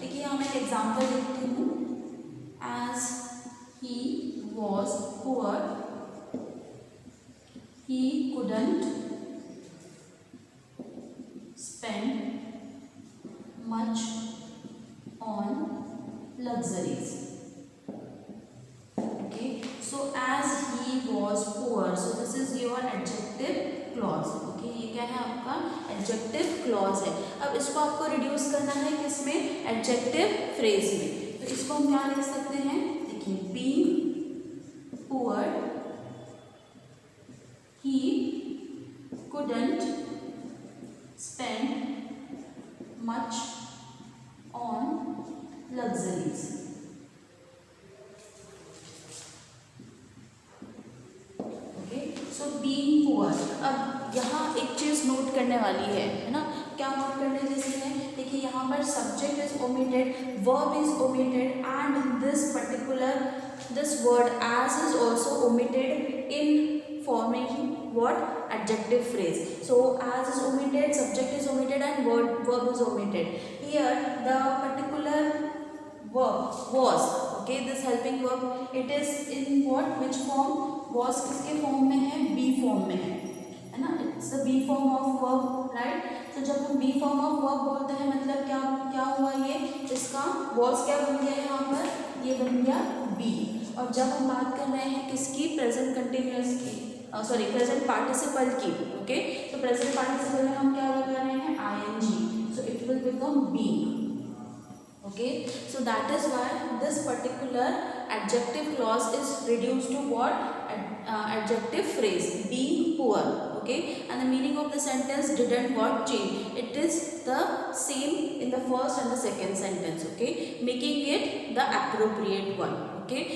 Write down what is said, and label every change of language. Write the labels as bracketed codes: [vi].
[hi] देखिए यहाँ मैं एक एग्जांपल लिखती हूँ, [en] As he was poor he couldn't spend much on luxuries, okay. So as he was poor, so this is your adjective clause, okay. [hi] ये क्या है आपका adjective clause है. अब इसको आपको reduce करना है किसमें, adjective phrase में. तो इसको हम क्या लिख सकते हैं, देखिए, [en] being poor he couldn't spend much on luxuries. Okay, so being poor. [hi] अब यहाँ एक चीज़ नोट करने वाली है ना, क्या नोट करने जैसी है, देखिए यहाँ पर [en] Subject is omitted, verb is omitted and this particular this word as is also omitted in forming what, adjective phrase. So as is omitted, subject is omitted and verb is omitted. Here the particular verb was, okay, this helping verb, it is in what, which form, was [hi] किसके form में है, be form में है ना. [en] It's the be form of verb, right. [hi] तो जब हम be form of verb बोलते हैं मतलब क्या क्या हुआ, ये इसका was क्या बन गया यहाँ पर, ये बन गया be. और जब हम बात कर रहे हैं किसकी, प्रेजेंट कंटिन्यूअस की, सॉरी प्रेजेंट पार्टिसिपल की, ओके. तो प्रेजेंट पार्टिसिपल में हम क्या लगा रहे हैं, ing, [en] so it will become being, [hi] okay. [en] So that is why this particular adjective clause is reduced to what, adjective phrase, being poor, okay. And the meaning of the sentence didn't what change, it is the same in the first and the second sentence, okay, making it the appropriate one, okay.